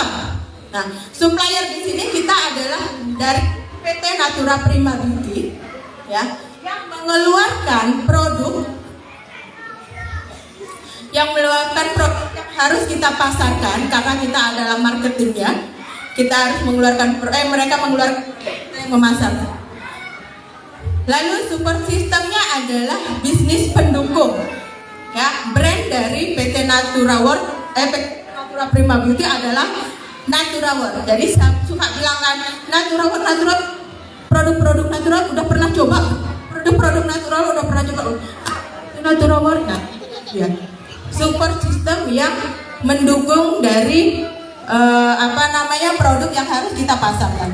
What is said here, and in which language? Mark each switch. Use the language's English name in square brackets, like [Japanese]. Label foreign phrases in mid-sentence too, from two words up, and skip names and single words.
[Indonesian] Nah, supplier di sini kita adalah dari PT Natura Prima Beauty, ya, yang mengeluarkan produk yang harus kita pasarkan karena kita adalah marketingnya. Kita harus mengeluarkan mereka mengeluarkan yang memasarkan. Lalu support sistemnya adalah bisnis pendukung, ya. Brand dari PT Natura World, PT Natura Prima Beauty adalah Natura World. Jadi saya suka bilang kan, Natura World, produk-produk natural udah pernah coba, produk-produk natural udah pernah coba. Natura World, nah, ya. [English] Support system [Indonesian] yang mendukung dari produk yang harus kita pasarkan.